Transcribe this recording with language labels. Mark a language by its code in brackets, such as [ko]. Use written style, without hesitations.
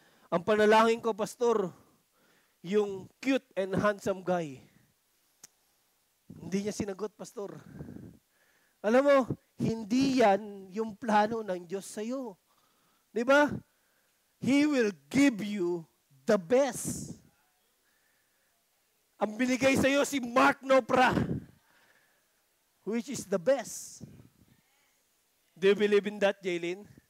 [tl] Ang panalangin ko, Pastor, yung [en] cute and handsome guy. [tl] Hindi niya sinagot, Pastor. Alam mo, hindi yan yung plano ng Diyos sa'yo. Diba? [en] He will give you the best. [tl] Ang binigay sa'yo si Mark Nopra, [en] which is the best. Do you believe in that, Jaylin?